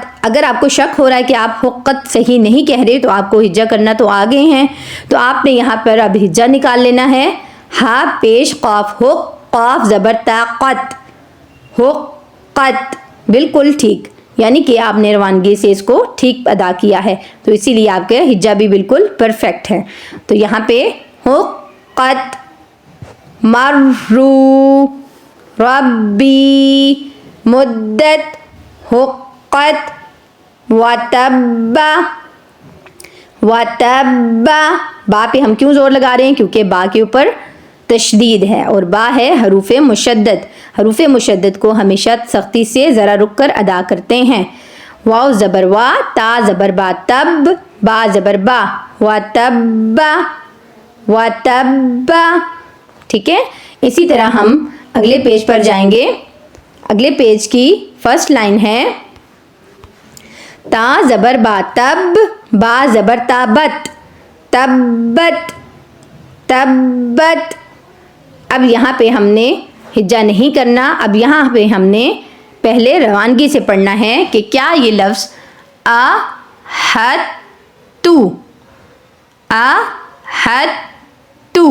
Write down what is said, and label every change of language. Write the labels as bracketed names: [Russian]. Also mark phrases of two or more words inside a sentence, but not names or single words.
[Urdu] اگر آپ کو شک ہو رہا ہے کہ آپ حقت صحیح نہیں کہہ رہے تو آپ کو ہجا کرنا تو آ گئے ہیں، تو آپ نے یہاں پر اب ہجا نکال لینا ہے. ہا پیش قاف، حق، قاف زبر تا، قت، حقت. بالکل ٹھیک، یعنی کہ آپ نے روانگی سے اس کو ٹھیک ادا کیا ہے، تو اسی لیے آپ کے ہجا بھی بالکل پرفیکٹ ہے. تو یہاں پہ حقت، مرو، ربی، مدت، حقت، وتبا، وتبا. با پہ ہم کیوں زور لگا رہے ہیں؟ کیونکہ با کے اوپر تشدید ہے، اور با ہے حروف مشدد. حروف مشدد کو ہمیشہ سختی سے ذرا رک کر ادا کرتے ہیں. واو زبر وا، تا زبر با، تب، با زبر با، وتبا، وتبا. ٹھیک ہے. اسی طرح ہم اگلے پیج پر جائیں گے. اگلے پیج کی [English] first line [Urdu] ہے تا زبر با، تب، با زبر تا، بت، تبت، تبت. اب یہاں پہ ہم نے ہجا نہیں کرنا، اب یہاں پہ ہم نے پہلے روانگی سے پڑھنا ہے کہ کیا یہ لفظ احدتو، احدتو.